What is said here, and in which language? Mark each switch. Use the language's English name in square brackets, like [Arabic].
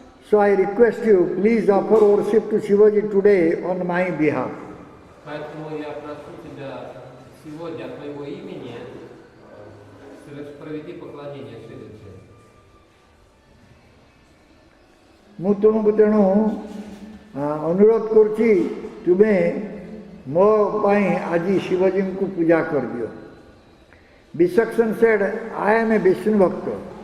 [English] So I request you, please offer worship to Shivaji today on my behalf. [Russian] Поэтому я прошу тебя сегодня от моего имени проведи поклонение Шиваджи. [Odia] ମୁଁ ତୁମକୁ ତେଣୁ ଅନୁରୋଧ କରୁଛି, ତୁମେ ମୋ ପାଇଁ ଆଜି ଶିବଜୀଙ୍କୁ ପୂଜା କରିଦିଅ. [English] Vishwaksana said, I am a Vishnu Bhakta.